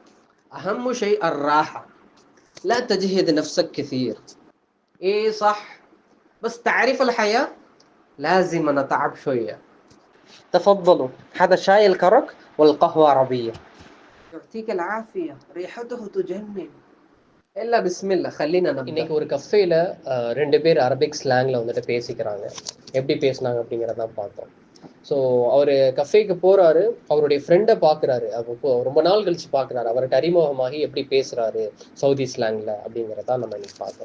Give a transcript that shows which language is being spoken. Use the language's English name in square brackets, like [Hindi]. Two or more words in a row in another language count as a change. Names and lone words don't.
[Arabic] أهم شيء الراحة، لا تجهد نفسك كثير. إيه صح، بس تعرف الحياة لازم نتعب شوية. تفضلوا، هذا شاي الكرك والقهوة عربية. يعطيك العافية، ريحته تجنن. يلا بسم الله خلينا نبدأ. [Tamil] இன்னைக்கு ஒரு கஃபேல 2 பேர் அரபிக் ஸ்லாங்ல வந்துட்டு பேசிக்கிறாங்க. எப்படி பேசுனாங்க அப்படிங்கிறத பார்த்தோம். ஸோ அவர் கஃபேக்கு போறாரு, அவருடைய ஃப்ரெண்டை பார்க்குறாரு. அப்போ ரொம்ப நாள் கழிச்சு பார்க்குறாரு. அவர்கிட்ட அறிமுகமாகி எப்படி பேசுறாரு சவுதி ஸ்லாங்ல அப்படிங்கிறத நம்ம இன்னைக்கு பார்த்தோம்.